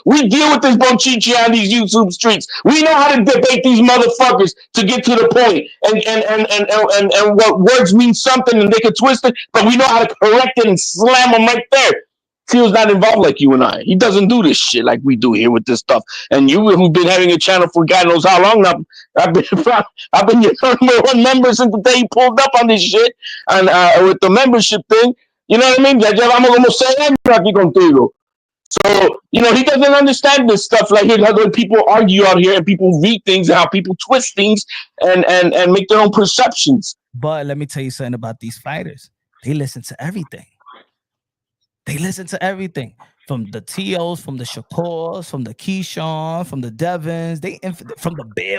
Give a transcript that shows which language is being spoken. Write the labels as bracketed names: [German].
[English] We deal with this bonchichi on these YouTube streets. We know how to debate these motherfuckers to get to the point, and what words mean something and they can twist it, but we know how to correct it and slam them right there. Teal's not involved like you and I. He doesn't do this shit like we do here with this stuff. And you, who've been having a channel for God knows how long now, I've been your number one member since the day he pulled up on this shit and with the membership thing. You know what I mean? [Spanish] Ya llevamos como 6 años aquí contigo. [English] So, he doesn't understand this stuff like how people argue out here and people read things and how people twist things and make their own perceptions. But let me tell you something about these fighters. They listen to everything. They listen to everything. From the Teos, from the Shakors, from the Keyshawn, from the Devins, from the Bills.